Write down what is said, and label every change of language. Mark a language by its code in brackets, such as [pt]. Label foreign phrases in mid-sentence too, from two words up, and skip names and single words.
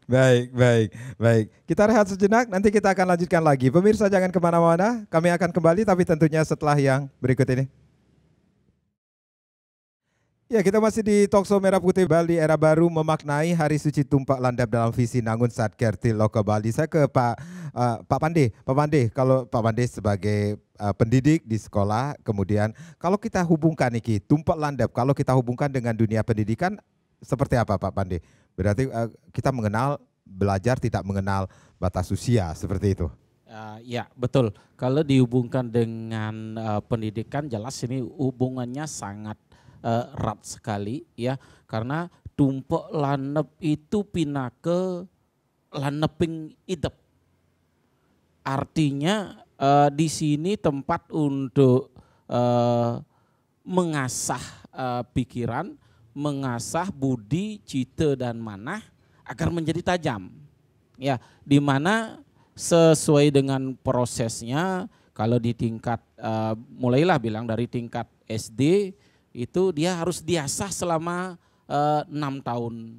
[id] Baik. Kita rehat sejenak, nanti kita akan lanjutkan lagi. Pemirsa jangan kemana-mana, kami akan kembali tapi tentunya setelah yang berikut ini. Ya, kita masih di Talkshow Merah Putih Bali Era Baru memaknai Hari Suci Tumpak Landap dalam visi Nangun Satkerti Loka Bali. Saya ke Pak Pande. Pak Pande, kalau Pak Pande sebagai pendidik di sekolah, kemudian kalau kita hubungkan nih Tumpak Landap, kalau kita hubungkan dengan dunia pendidikan seperti apa Pak Pande? Berarti kita mengenal belajar tidak mengenal batas usia, seperti itu. Ya betul, kalau dihubungkan dengan pendidikan jelas ini hubungannya sangat erat sekali ya, karena tumpuk landep itu [ban] pinake landeping idep. [id] Artinya di sini tempat untuk mengasah pikiran, mengasah budi, cita dan manah agar menjadi tajam. Ya, di mana sesuai dengan prosesnya, kalau di tingkat mulailah bilang dari tingkat SD itu dia harus diasah selama 6 tahun.